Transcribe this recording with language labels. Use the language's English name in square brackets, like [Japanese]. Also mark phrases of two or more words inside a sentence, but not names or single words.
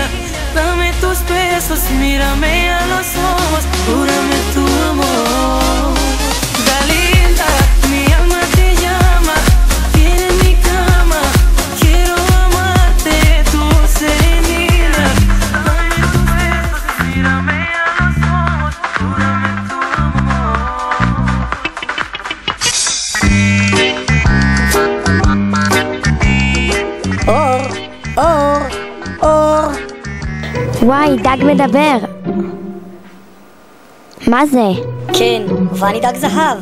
[Spanish] Dame tus besos, mírame a los ojos, júrame tu amor. Linda, linda, mi alma te llama, viene en mi cama, quiero amarte, dulce niña. Dame tus besos, mírame a los ojos, júrame tu [Hebrew] אור, אור, אור. וואי, דג מדבר. מה זה? כן, ואני דג זהב.